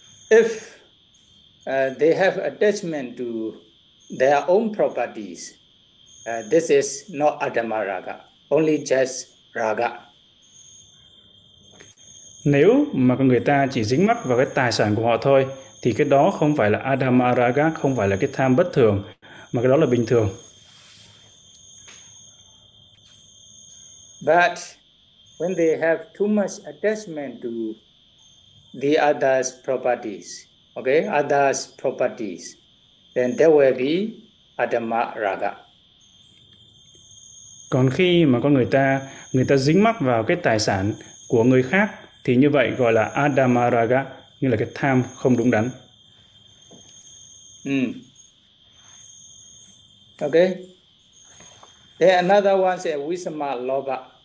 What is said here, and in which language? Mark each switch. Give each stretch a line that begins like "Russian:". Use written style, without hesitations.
English: If they have attachment to their own properties, this is not adama raga, only just raga.
Vietnamese: Nếu mà người ta chỉ dính mắc vào cái tài sản của họ thôi, thì cái đó không phải là adama raga, không phải là cái tham bất thường, mà cái đó là bình thường.
English: But when they have too much attachment to the other's properties, okay, other's properties, then there will be adama raga.
Vietnamese: Còn khi mà con người ta dính mắc vào cái tài sản của người khác thì như vậy gọi là adamaraga, nghĩa là cái tham không đúng đắn.
English: Okay. Then another one says visama lobha.